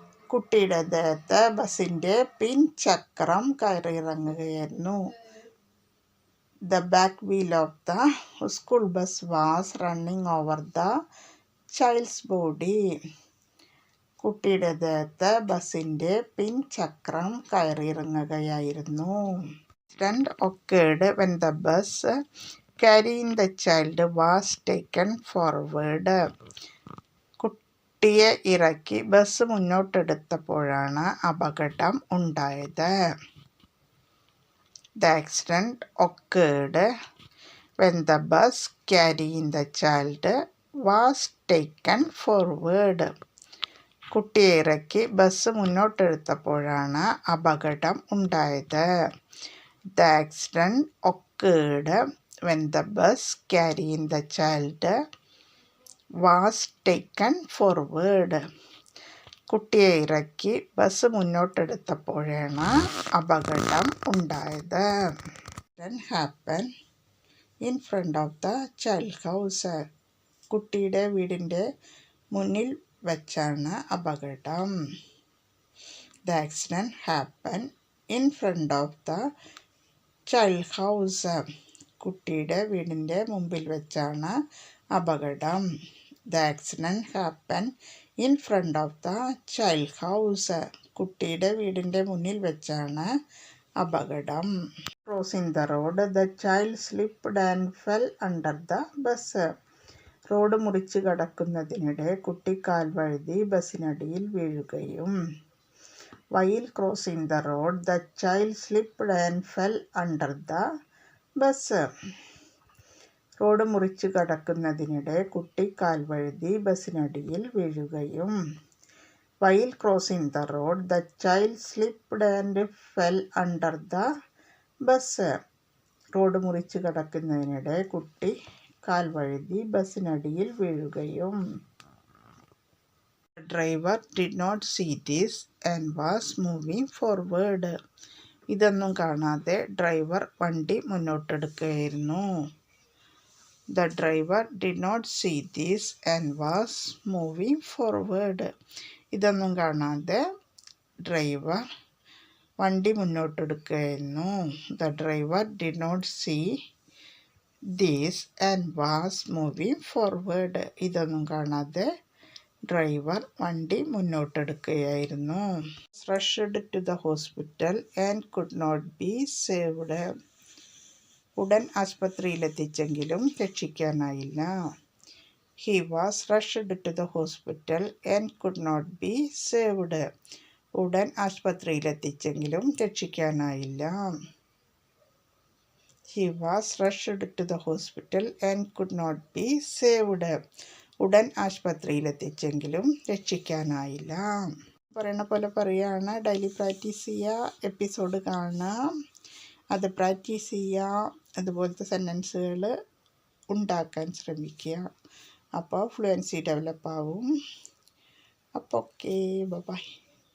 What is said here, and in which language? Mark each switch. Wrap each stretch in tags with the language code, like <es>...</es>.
<ml>കുട്ടിയുടെ ദേഹത്ത് ബസിൻ്റെ പിൻചക്രം കയറിയിറങ്ങുകയായിരുന്നു.</ml> <en>The back wheel of the school bus was running over the child's body.</en> <ml>കുട്ടിയുടെ ദേഹത്ത് ബസിൻ്റെ പിൻചക്രം കയറിയിറങ്ങുകയായിരുന്നു.</ml> <en>Accident occurred when the bus carrying the child was taken forward.</en> <ml>കുട്ടിയെ ഇറക്കി bus മുന്നോട്ടെടുത്തപ്പോഴാണ് അപകടം ഉണ്ടായത്.</ml> <en>The accident occurred when the bus carrying the child was taken forward.</en> <ml>കുട്ടിയെ ഇറക്കി bus മുന്നോട്ടെടുത്തപ്പോഴാണ് അപകടം ഉണ്ടായത്.</ml> <en>The accident occurred when the bus carrying the child was taken forward.</en> <ml>കുട്ടിയെ ഇറക്കി ബസ് മുന്നോട്ടെടുത്തപ്പോഴാണ് അപകടം ഉണ്ടായത്.</ml> <en>Happen in front of the child house.</en> <ml>കുട്ടിയുടെ വീടിൻ്റെ മുന്നിൽ വച്ചാണ് അപകടം.</ml> <en>The accident happened in front of the child house.</en> <ml>കുട്ടിയുടെ വീടിൻ്റെ മുമ്പിൽ വെച്ചാണ് അപകടം.</ml> <en>The accident happened in front of the child house.</en> <ml>കുട്ടിയുടെ വീടിൻ്റെ മുന്നിൽ വെച്ചാണ് അപകടം.</ml> <en>Crossing the road, the child slipped and fell under the bus.</en> <ml>Road മുറിച്ച് കടക്കുന്നതിനിടെ കുട്ടി കാൽ വഴുതി ബസ്സിനടിയിൽ വീഴുകയും.</ml> <en>While crossing the road, the child slipped and fell under the bus.</en> <ml>Road മുറിച്ച് കടക്കുന്നതിനിടെ കുട്ടി കാൽ വഴുതി ബസ്സിനടിയിൽ വീഴുകയും.</ml> <en>While crossing the road, the child slipped and fell under the bus.</en> <ml>Road മുറിച്ച് കടക്കുന്നതിനിടെ കുട്ടി കാൽ വഴുതി ബസ്സിനടിയിൽ വീഴുകയും.</ml> <en>The driver did not see this and was moving forward.</en> <ml>ഇതൊന്നും കാണാതെ ഡ്രൈവർ വണ്ടി മുന്നോട്ടെടുക്കുകയായിരുന്നു.</ml> <en>The driver did not see this and was moving forward.</en> <ml>ഇതൊന്നും കാണാതെ ഡ്രൈവർ വണ്ടി മുന്നോട്ടെടുക്കുകയായിരുന്നു.</ml> <en>The driver did not see this and was moving forward.</en> <ml>ഇതൊന്നും കാണാതെ driver വണ്ടി മുന്നോട്ടെടുക്കുകയായിരുന്നു.</ml> <en>Rushed to the hospital and could not be saved.</en> <ml>ഉടൻ ആസ്പത്രിയിലെത്തിച്ചെങ്കിലും രക്ഷിക്കാനായില്ല.</ml> <en>He was rushed to the hospital and could not be saved.</en> <ml>ഉടൻ ആസ്പത്രിയിലെത്തിച്ചെങ്കിലും രക്ഷിക്കാനായില്ല.</ml> <en>He was rushed to the hospital and could not be saved.</en> <ml>ഉടൻ ആശുപത്രിയിലെത്തിച്ചെങ്കിലും രക്ഷിക്കാനായില്ല. പറയണ പോലെ പറയുകയാണ്. ഡെയിലി പ്രാക്ടീസ് ചെയ്യുക, എപ്പിസോഡ് കാണുക, അത് പ്രാക്ടീസ് ചെയ്യുക, അതുപോലത്തെ സെൻറ്റൻസുകൾ ഉണ്ടാക്കാൻ ശ്രമിക്കുക. അപ്പോൾ ഫ്ലുവൻസി ഡെവലപ്പ് ആവും. അപ്പോൾ ഓക്കെ, ബൈ.</ml>